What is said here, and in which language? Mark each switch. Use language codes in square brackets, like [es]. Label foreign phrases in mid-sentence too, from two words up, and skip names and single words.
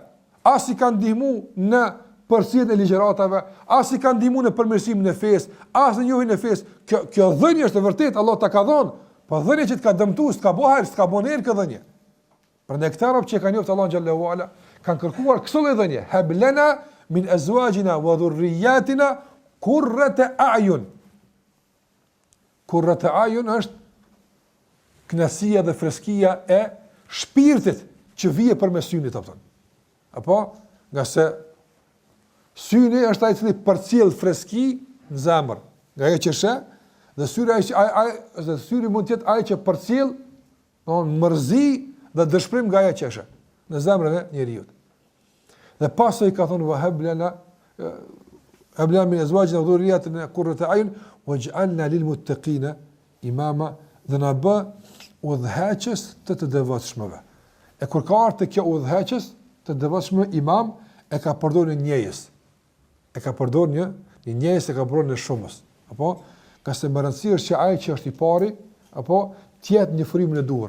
[sq] As i kanë ndihmuar në përcjelljen e ligjëratave, as i kanë ndihmuar në përmirësimin e fesë, as në njohjen e fesë. Kjo dhënie është e vërtetë, Allah ta ka dhënë, po dhënia që të ka dëmtuar, s'ka bëhar, s'ka bënë këtë dhënie. Prandaj këta rob që kanë njohur Allahun xhallahu ala kanë kërkuar këso dhënie, [ar] هب لنا من أزواجنا وذرياتنا قرة أعين. قرة أعين [sq] është kënaqësia dhe freskia e shpirtit që vije përmes synit apo. Apo, nga se syni është ai i cili përcjell freski në zemër, nga ajo që sheh, dhe syri mund të jetë ai që përcjell mërzi dhe dëshpërim nga ajo që sheh në zemrën e njeriu. Dhe pasoj ka thonë [ar] وهب لنا من أزواجنا وذرياتنا قرة أعين واجعلنا للمتقين إماما, [sq] dhe na bë udhëheqës të devotshmëve. E kur ka ardhur te kjo udhëheqës, të devotshëm imam e ka përdorur një njëjës. E ka përdorur një njëjës, e ka përdorur në shumës. Apo ka se më rëndësishme që ai që është i pari, apo të jetë në frymën e duhur.